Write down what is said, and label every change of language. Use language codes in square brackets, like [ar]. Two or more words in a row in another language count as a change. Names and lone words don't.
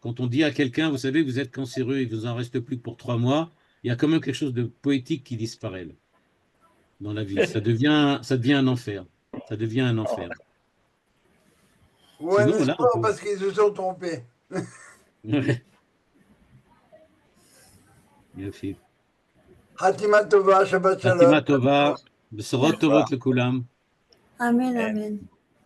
[fr] Quand on dit à quelqu'un, vous savez, vous êtes cancéreux, il vous en reste plus que pour 3 mois, il y a quand même quelque chose de poétique qui disparaît là, dans la vie. Ça devient un enfer. Ça devient un enfer. Ou un Sinon, voilà, on espoir peut. parce qu'ils se sont trompés. Ouais, [he] יופי. חתימה טובה, שבת שלום. חתימה טובה, בשורות טובות לכולם. אמן, אמן.